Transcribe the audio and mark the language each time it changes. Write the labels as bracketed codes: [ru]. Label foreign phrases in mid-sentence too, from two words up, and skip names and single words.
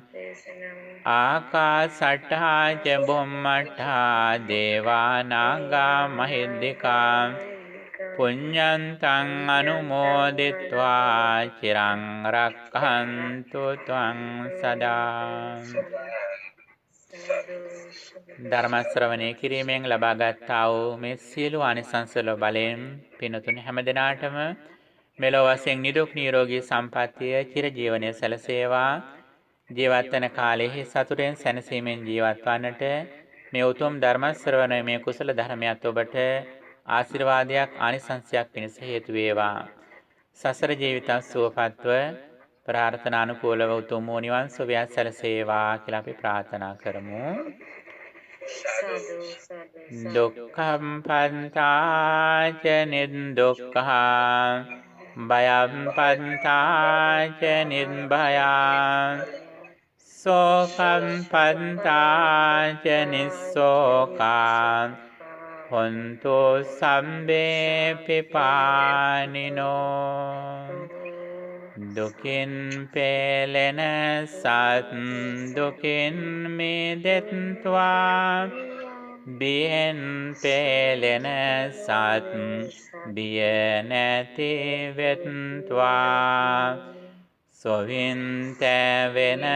[pi] ආකාසට්ඨා ච බුම්මට්ඨා දේවා නාග මහිද්దికා පුඤ්ඤන්තං අනුමෝදිත්වා චිරං රක්ඛන්තු ත්වං සදා. [si] ධර්ම ශ්‍රවණය කිරීමෙන් ලබාගත් වූ මේ සියලු ආනිසංස බලයෙන් පින්තුන් හැමදෙනාටම මෙලොව වශයෙන් නිදුක් නිරෝගී සම්පන්නිය චිරජීවනයේ සැලසේවා. ජීවත් වන කාලයේ සතුටෙන් සැනසීමෙන් ජීවත් වන්නට මේ උතුම් ධර්ම ශ්‍රවණය මේ කුසල ධර්මයක් ඔබට ආශිර්වාදයක් ආනිසංසයක් පිණිස හේතු වේවා. සසර ජීවිත සුවපත්ව ප්‍රාර්ථනානුකූලව උතුම් වූ නිවන් සුවය සැලසේවා කියලා අපි ප්‍රාර්ථනා කරමු. [pi] දුක්ඛම් පන්තාච නිදුක්ඛා භයම් පන්තාච නිබ්භයා සෝකම් පන්තාච නිස්සෝකා හොන්තු සම්බේ පිපානිනෝ. [si] දුකින් පෙළෙන සත් දුකින් මිදෙත්වා බියෙන් පෙළෙන සත් බිය නැති වෙත්වා සොවින් තැවෙන